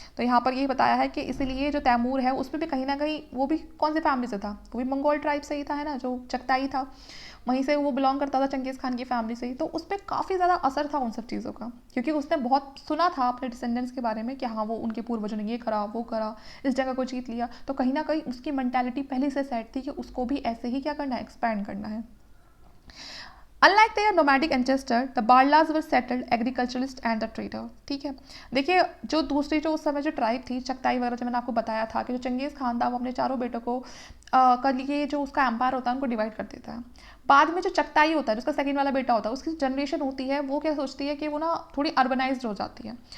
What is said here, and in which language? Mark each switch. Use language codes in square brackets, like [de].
[hi] तो यहाँ पर ये बताया है कि इसीलिए जो तैमूर है उसमें भी कहीं ना कहीं वो भी कौन से फैमिली से था, वो भी मंगोल ट्राइब से ही था, है ना, जो चगताई था वहीं से वो बिलोंग करता था, चंगेज़ खान की फैमिली से ही। तो उस पर काफ़ी ज़्यादा असर था उन सब चीज़ों का, क्योंकि उसने बहुत सुना था अपने डिसेंडेंट्स के बारे में कि हाँ वो उनके पूर्वजों ने ये करा वो करा, इस जगह को जीत लिया। तो कहीं ना कहीं उसकी मेंटालिटी पहले से सेट थी कि उसको भी ऐसे ही क्या करना है, एक्सपैंड करना है। [en] Unlike their nomadic ancestor, the Barlas were settled agriculturalist and the trader. [hi] ठीक है। देखिए जो दूसरी जो उस समय जो ट्राइब थी चगताई वगैरह, जो मैंने आपको बताया था कि जो चंगेज़ खान था वो अपने चारों बेटों को कर लिए जो उसका एम्पायर होता है उनको डिवाइड कर देता है। बाद में जो चगताई होता है, जिसका सेकंड वाला बेटा होता है, उसकी जनरेशन होती है वो क्या सोचती है कि वो ना थोड़ी अर्बनाइज्ड हो जाती है।